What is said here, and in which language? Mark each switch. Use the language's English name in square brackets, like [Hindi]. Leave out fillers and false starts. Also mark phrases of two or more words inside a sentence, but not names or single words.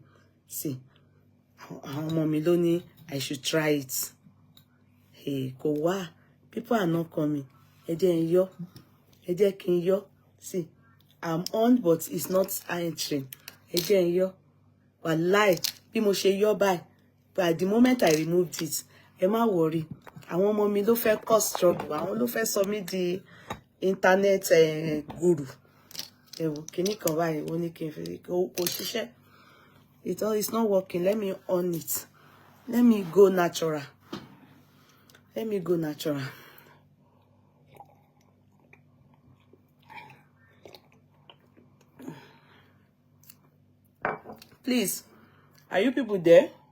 [English] See, I should try it. Hey, Kowa, people are not coming. See, I'm on, but it's not entering. [Yoruba] Wallahi, bí mo ṣe yọ báyìí. [English] But at the moment I removed it, [Yoruba] ẹ má worry. Àwọn ọmọ mi ló fẹ́ [English] cause trouble. [Yoruba] Àwọn ló fẹ́ sọ mí di [English] internet guru. [Yoruba] Kíní kan báyìí wọ́n ní kí n fi kò ṣiṣẹ́. [English] It's not working. Let me on it. Let me go natural. Let me go natural. Please, are you people there?